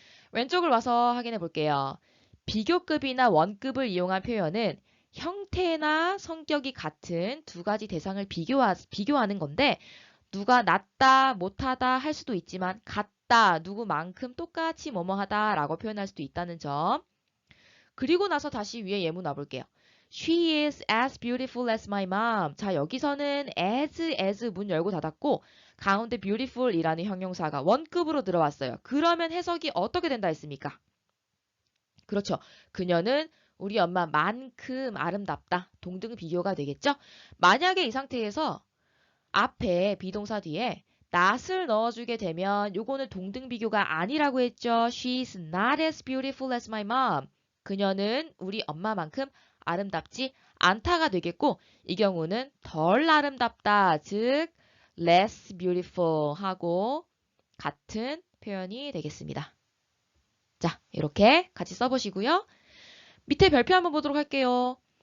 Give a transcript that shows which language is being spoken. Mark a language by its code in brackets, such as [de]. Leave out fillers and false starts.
[ko] 왼쪽을 와서 확인해 볼게요. 비교급이나 원급을 이용한 표현은 형태나 성격이 같은 두 가지 대상을 비교하는 건데 누가 낫다, 못하다 할 수도 있지만 같다, 누구만큼 똑같이 뭐뭐하다 라고 표현할 수도 있다는 점. 그리고 나서 다시 위에 예문 와볼게요. [en] She is as beautiful as my mom. [ko] 자, 여기서는 as 문 열고 닫았고 가운데 beautiful 이라는 형용사가 원급으로 들어왔어요. 그러면 해석이 어떻게 된다 했습니까? 그렇죠. 그녀는 우리 엄마만큼 아름답다. 동등 비교가 되겠죠? 만약에 이 상태에서 앞에 비동사 뒤에 not을 넣어주게 되면 요거는 동등 비교가 아니라고 했죠. [en] She's not as beautiful as my mom. [ko] 그녀는 우리 엄마만큼 아름답지 않다가 되겠고 이 경우는 덜 아름답다. 즉 less beautiful 하고 같은 표현이 되겠습니다. 자, 이렇게 같이 써보시고요. 밑에 별표 한번 보도록 할게요.